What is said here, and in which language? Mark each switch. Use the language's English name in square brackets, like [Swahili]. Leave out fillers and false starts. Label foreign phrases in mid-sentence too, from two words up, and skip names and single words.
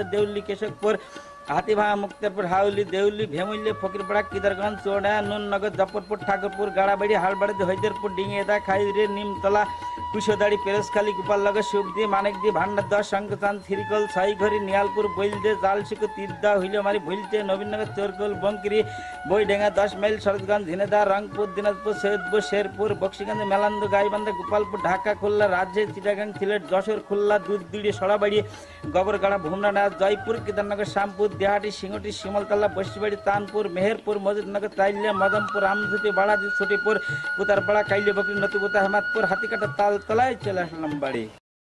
[Bangla] দেউলি, কেশবপুর, হাতিভাঙা, মুক্তারপুর, হাউলি, দেউলি, ভেমুল্লি, ফকিরপাড়া, কিদারগঞ্জ, চুয়াডাঙ্গা, নুননগর, জফরপুর, ঠাকুরপুর, গাড়াবাড়ি, হালবাড়ি, হৈদেরপুর, ডিঙিয়েদা, খাইরে, নিমতলা, কুশোদাড়ি, পেরসখালী, গোপালনগর, সুবদি, মানিকদি, ভান্ডারদহ, শঙ্কচাঁদ, থিরিকল, ছয়ঘড়ি, নিয়ালপুর, বৈলদে, জালশিকু, তিরদা, হুইলমারি, ভুলচে, নবীনগর, চোরকোল, বঙ্কিরি, বইডেঙ্গা, 10 মাইল, শরৎগঞ্জ, ঝিনেদা, রংপুর, দিনাজপুর, সৈয়দপুর, শেরপুর, বক্সিগঞ্জ, মেলান্দু, গাইবান্ধা, গোপালপুর, ঢাকা, খুলনা, রাজশাহী, চিটাগাং, সিলেট, যশোর, খুলনা, দুধদিড়ি, সরাবাড়ি, গোবরগাড়া, ভুমরানা, জয়পুর, কেদারনগর, শ্যামপুর, দেহাটি, সিংহটি, শিমলতলা, বস্তিবাড়ি, তানপুর, মেহেরপুর, মজিদনগর, তাইলিয়া, মদমপুর, আমঝুটি, বাড়াজি, ছুটিপুর, পুতারপাড়া, কাইলিবকরি, নতুপুতা, হেমাদপুর, হাতিকাটা, তালতলায় চলে আসলাম বাড়ি।